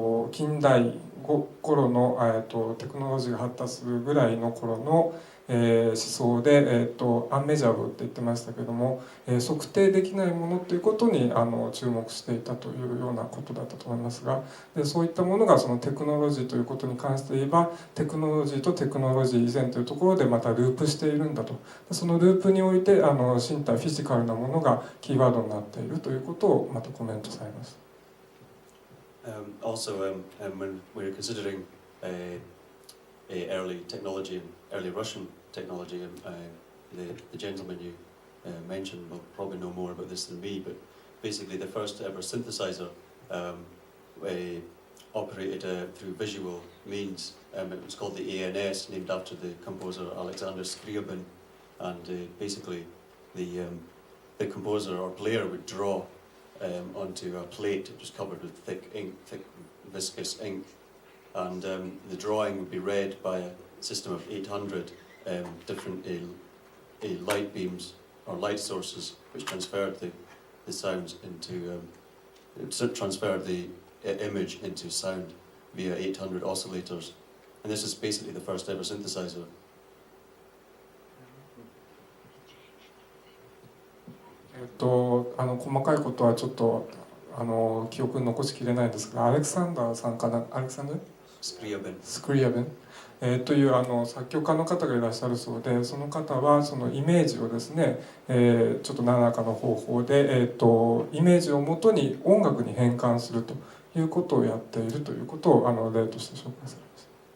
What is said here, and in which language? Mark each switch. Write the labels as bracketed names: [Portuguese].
[Japanese] 近代頃の、テクノロジーが発達するぐらいの頃の、思想で、アンメジャブルって言ってましたけども、測定できないものということに注目していたというようなことだったと思いますが、でそういったものがそのテクノロジーということに関して言えば、テクノロジーとテクノロジー以前というところでまたループしているんだと、そのループにおいて身体フィジカルなものがキーワードになっているということをまたコメントされました。 [English] Also, when we're considering early technology and early Russian technology, the gentleman you mentioned will probably know more about this than me, but basically the first ever synthesizer operated through visual means. It was called the ANS, named after the composer Alexander Scriabin, and basically the composer or player would draw onto a plate. It was covered with thick ink, thick viscous ink, and the drawing would be read by a system of 800 different light beams or light sources, which transferred the sounds into transferred the image into sound via 800 oscillators, and this is basically the first ever synthesizer. [Japanese] 細かいことはちょっと記憶に残しきれないんですが、アレクサンダーさんかな、アレクサンダースクリアベン、という作曲家の方がいらっしゃるそうで、その方はそのイメージをですね、ちょっと何らかの方法で、イメージをもとに音楽に変換するということをやっているということを例として紹介されました。